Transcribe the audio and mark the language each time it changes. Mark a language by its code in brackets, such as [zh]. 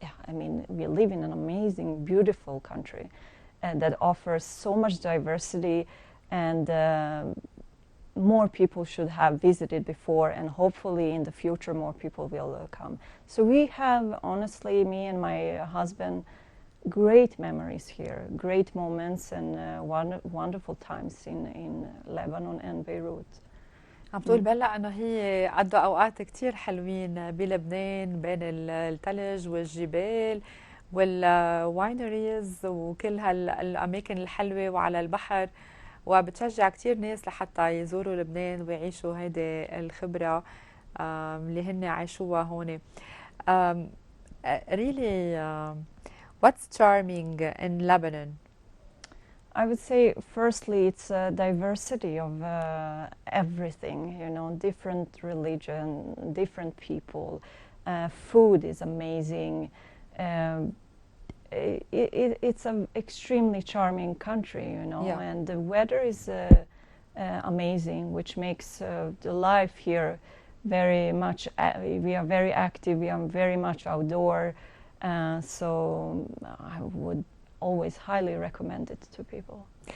[en] I mean, we live in an amazing, beautiful country that offers so much diversity, and more people should have visited before, and hopefully in the future more people will come. So we have, honestly, me and my husband, great memories here, great moments, and wonderful times in Lebanon and Beirut. [ar] عم تقول بلا انه هي قضوا اوقات كتير حلوين بلبنان بين الثلج والجبال والواينريز وكل هالاماكن الحلوه وعلى البحر، وبتشجع كتير ناس لحتى يزوروا لبنان ويعيشوا هيدي الخبره اللي هن عاشوها هون. [en] Really, what's charming in Lebanon? I would say, firstly, it's a diversity of everything, you know, different religion, different people. Food is amazing. It's an extremely charming country, you know, and the weather is amazing, which makes the life here very much, we are very active, we are very much outdoor, so I would always highly recommend it to people.